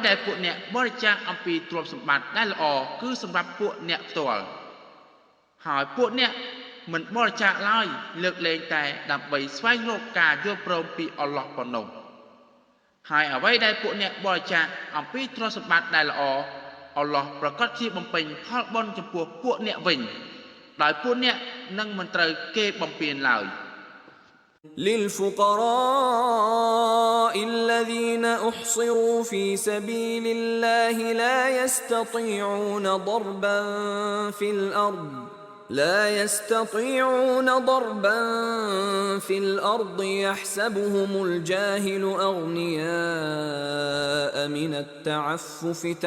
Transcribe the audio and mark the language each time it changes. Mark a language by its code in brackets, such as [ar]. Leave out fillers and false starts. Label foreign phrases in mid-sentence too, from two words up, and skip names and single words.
[km] ដែលពួកអ្នកបរិច្ចាគអំពីទ្រព្យសម្បត្តិដែលល្អគឺសម្រាប់ពួកអ្នកផ្ទាល់ហើយពួកអ្នកមិនបរិច្ចាគឡើយលើកលែងតែដើម្បីស្វែងរកការយល់ព្រមពីអល់ឡោះប៉ុណ្ណោះហើយអ្វីដែលពួកអ្នកបរិច្ចាគអំពីទ្រព្យសម្បត្តិដែលល្អអល់ឡោះប្រកាសជាបំពេញផលបុណ្យចំពោះពួកអ្នកវិញដោយពួកអ្នកនឹងមិនត្រូវគេបំពានឡើយ [ar] للفقراء الذين أحصروا في سبيل الله لا يستطيعون ضربا في الأرض يحسبهم الجاهل أغنياء من التعفف